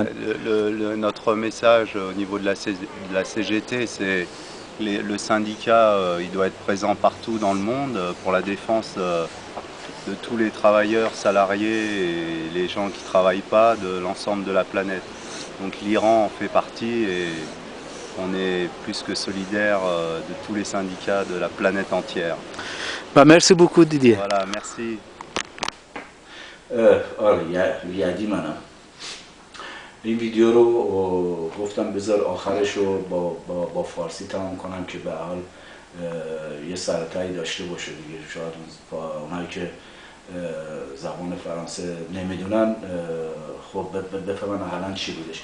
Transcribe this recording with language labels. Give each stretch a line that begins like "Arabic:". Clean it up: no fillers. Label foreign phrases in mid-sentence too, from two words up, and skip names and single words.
French: Notre message au niveau de la CGT, c'est le syndicat, il doit être présent partout dans le monde pour la défense de tous les travailleurs salariés et les gens qui ne travaillent pas de l'ensemble de la planète. Donc l'Iran en fait partie et on est plus que solidaire de tous les syndicats de la planète entière. Merci beaucoup Didier. Voilà, merci.
Persian: یادی منم این ویدیو رو گفتم بذار آخرش رو با فارسی تمام کنم که به حال یه سرتایی داشته باشه دیگه. شاید اونایی که زبان فرانسه نمیدونن خب بفهمن حالا چی بودش.